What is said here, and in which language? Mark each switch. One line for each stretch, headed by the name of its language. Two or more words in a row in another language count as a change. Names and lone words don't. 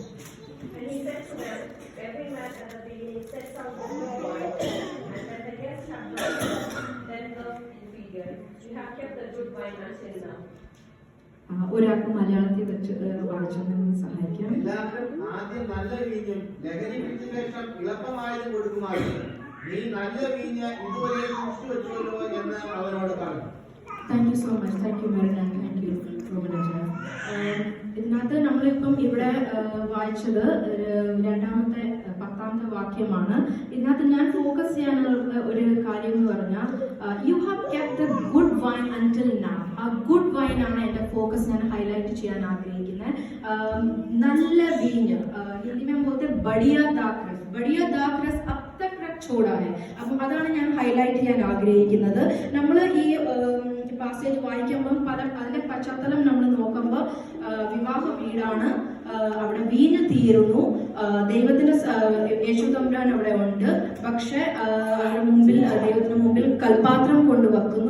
Malayalam: ഒരാൾക്ക് മലയാളത്തിൽ വെച്ച് വായിച്ചൊന്ന് സഹായിക്കാം. എല്ലാവരും ആദ്യം നല്ല വീഞ്ഞും ലഹരി പിടിച്ച ശേഷം ഇളപ്പമായതും കൊടുക്കുമായിരുന്നു. നീ നല്ല വീഞ്ഞ് ഇതുവരെ സൂക്ഷിച്ചു വെച്ചുവല്ലോ എന്ന് അവനോട് പറഞ്ഞു.
English: Thank you so much. Thank you മെറിൻ. Thank you റോമനജ.
Malayalam: ഇതിനകത്ത് നമ്മളിപ്പം ഇവിടെ വായിച്ചത് രണ്ടാമത്തെ 10ാമത്തെ വാക്യമാണ്. ഇതിനകത്ത് ഞാൻ ഫോക്കസ് ചെയ്യാനുള്ള ഒരു കാര്യം എന്ന് പറഞ്ഞാൽ
English: you have kept the good wine until now.
Malayalam: ആ
English: good wine
Malayalam: ആണ് എൻ്റെ ഫോക്കസ് ഞാൻ ഹൈലൈറ്റ് ചെയ്യാൻ ആഗ്രഹിക്കുന്നത്. നല്ല വീഞ്ഞ് ഹിന്ദി
Hindi: में बोलते बढ़िया दाखरस. बढ़िया दाखरस अब तक रख छोड़ा है.
Malayalam: അപ്പം അതാണ് ഞാൻ ഹൈലൈറ്റ് ചെയ്യാൻ ആഗ്രഹിക്കുന്നത്. നമ്മൾ ഈ പാസേജ് വായിക്കുമ്പം അതിന്റെ പശ്ചാത്തലം നമ്മൾ നോക്കുമ്പോൾ വിവാഹ വീടാണ്. അവിടെ വീഞ്ഞ് തീരുന്നു. ദൈവത്തിന്റെ യേശു തമ്പുരാൻ അവിടെ ഉണ്ട്. പക്ഷെ മുമ്പിൽ ദൈവത്തിന് മുമ്പിൽ കൽപാത്രം കൊണ്ടുവെക്കുന്നു.